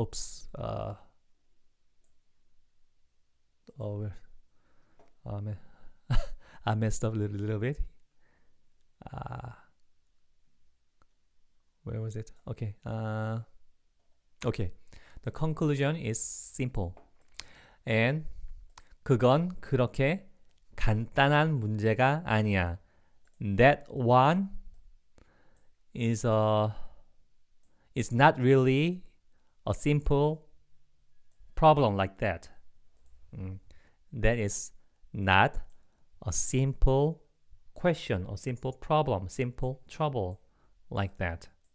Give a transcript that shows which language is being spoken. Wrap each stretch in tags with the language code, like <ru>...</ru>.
<en>Oops. I messed up a little bit. Where was it? Okay. Okay. The conclusion is simple.</en> <ko>And 그건 그렇게 간단한 문제가 아니야.</ko> <en>That one is not really a simple problem like that. That is not a simple question or simple problem, simple trouble like that.</en>